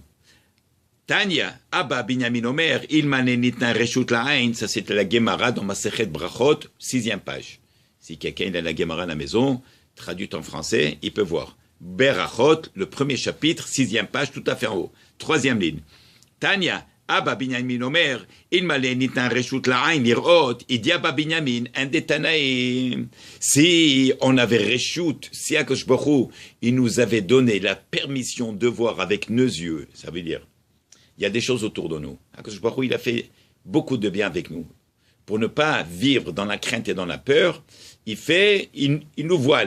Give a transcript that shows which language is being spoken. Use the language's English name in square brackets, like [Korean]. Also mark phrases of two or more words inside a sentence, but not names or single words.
[Hebrew] תניא, אבא בנימין אומר, אילמלי ניתנה רשות לעין, [French] ça c'était la Gemara dans [Hebrew] מסכת ברכות, [French] 6e page. Si quelqu'un a la Gemara à la maison, traduite en français, il peut voir. Berachot, le premier chapitre, 6e page, tout à fait en haut. 3e ligne. [Hebrew] תניא, אבא בנימין אומר, אילמלי ניתנה רשות לעין, לראות, אידי אבא בנימין, [French] un des Tanaïm. Si on avait Reshut, si [Hebrew] הקדוש ברוך הוא, [French] il nous avait donné la permission de voir avec nos yeux, ça veut dire, il y a des choses autour de nous. [Hebrew] הקדוש ברוך הוא, [French] il a fait beaucoup de bien avec nous. Pour ne pas vivre dans la crainte et dans la peur, il nous voile.